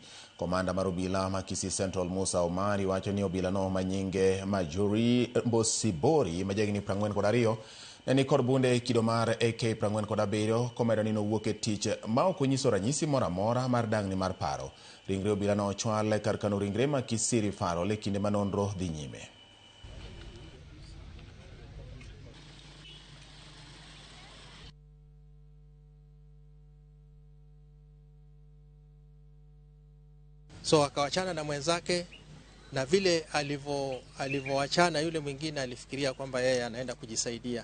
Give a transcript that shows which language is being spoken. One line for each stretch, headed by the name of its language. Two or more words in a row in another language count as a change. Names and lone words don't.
Luo (Kenya and Tanzania): Komanda mar obila ma Kisii Central Musa Omari wacho ni obila no manyinge Majuri Mbosibori majagni 42 ni kod bunde kido mar AK-47 komedo ni nowuok e tich ma ok onyiso ranyisi moro amora mar dang'ni mar paro. Ringre obila no ochwal kar kano ringre ma Kisii Referral e kinde ma nonro dhi nyime.
Swahili: So akawachana na mwenzake, na vile alivyoachana yule mwingine alifikiria kwamba yeye anaenda kujisaidia.